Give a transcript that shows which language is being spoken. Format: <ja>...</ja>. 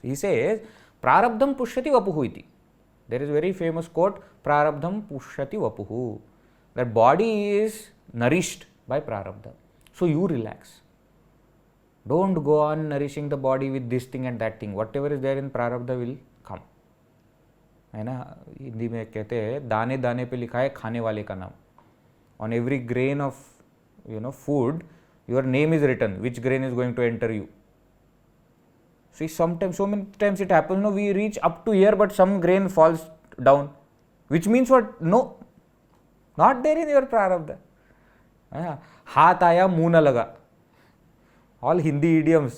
<en>He says,</en> <sa>Prarabdham pushyati vapuh iti.</sa> <en>There is a very famous quote,</en> <sa>Prarabdham pushyati vapuh.</sa> <en>That body is nourished by prarabdha. So you relax. Don't go on nourishing the body with this thing and that thing. Whatever is there in prarabdha will come.</en> <hi>है ना, हिंदी में कहते हैं दाने दाने पे लिखा है खाने वाले का नाम.</hi> <en>On every grain of food, your name is written, which grain is going to enter you. See, sometimes, so many times it happens, no, we reach up to here, but some grain falls down, which means what? No, not there in your prarabdha.</en> <hi>हाथ आया मुंह न लगा.</hi> <en>All Hindi idioms.</en>